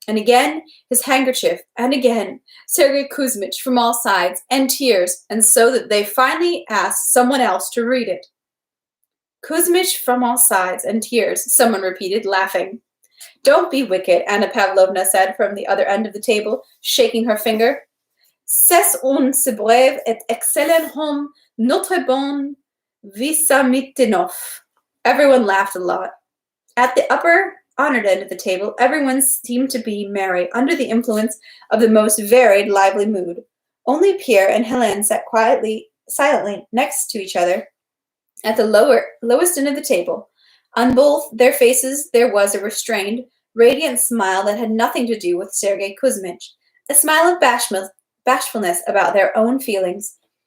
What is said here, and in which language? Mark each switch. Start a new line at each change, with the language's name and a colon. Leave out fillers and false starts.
English: And again, his handkerchief, and again, Sergei Kuzmich from all sides, and tears, and so that they finally asked someone else to read it. Kuzmich from all sides, and tears, someone repeated, laughing. Don't be wicked, Anna Pavlovna said from the other end of the table, shaking her finger.
French: C'est un si brave et excellent homme, notre bon Vyazmitinov.
English: Everyone laughed a lot. At the upper, honored end of the table, everyone seemed to be merry, under the influence of the most varied, lively mood. Only Pierre and Helene sat silently next to each other at the lowest end of the table. On both their faces there was a restrained, radiant smile that had nothing to do with Sergei Kuzmich, a smile of bashfulness about their own feelings.